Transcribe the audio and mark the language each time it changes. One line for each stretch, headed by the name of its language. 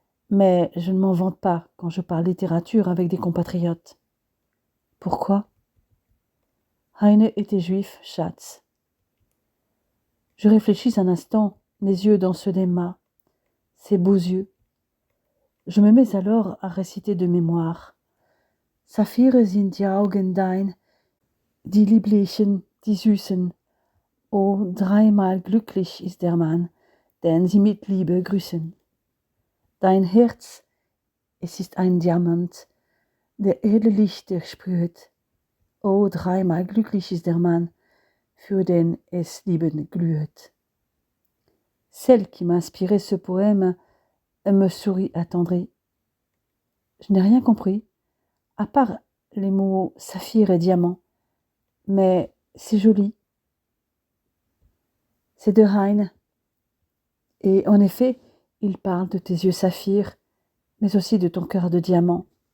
French: Mais je ne m'en vante pas quand je parle littérature avec des compatriotes. Pourquoi? Heine était juif, Schatz. Je réfléchis un instant, mes yeux dans ceux d'Emma, ses beaux yeux. Je me mets alors à réciter de mémoire.
German: Saphire sind die Augen dein, die lieblichen, die süßen. Oh, dreimal glücklich ist der Mann, den sie mit Liebe grüßen. Dein Herz, es ist ein Diamant, der edle Lichter sprüht. Oh, dreimal glücklich ist der Mann, für den es lieben glüht.
French: Celle qui m'a inspiré ce poème me sourit attendrie. Je n'ai rien compris, à part les mots saphir et diamant, mais c'est joli. C'est de Heine. Et en effet, il parle de tes yeux saphirs, mais aussi de ton cœur de diamant.